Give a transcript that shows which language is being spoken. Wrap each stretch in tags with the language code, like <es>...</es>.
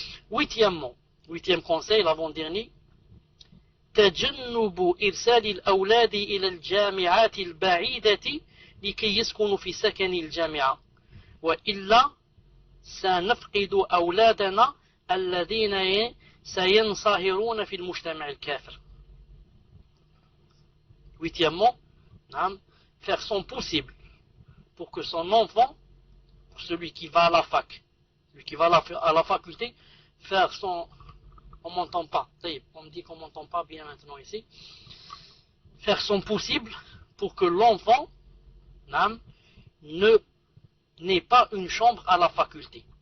<fr>Huitième conseil, l'avant-dernier.</fr> <ar>تجنب إرسال الأولاد إلى الجامعات البعيدة لكي يسكنوا في سكن الجامعة وإلا سنفقد أولادنا الذين سينصهرون في المجتمع الكافر.</ar> <fr>Huitièmement, faire son possible pour que son enfant, celui qui va à la fac, celui qui va à la faculté, faire son... On m'entend pas, on me dit qu'on m'entend pas bien maintenant ici. Faire son possible pour que l'enfant n'ait pas une chambre à la faculté.</fr>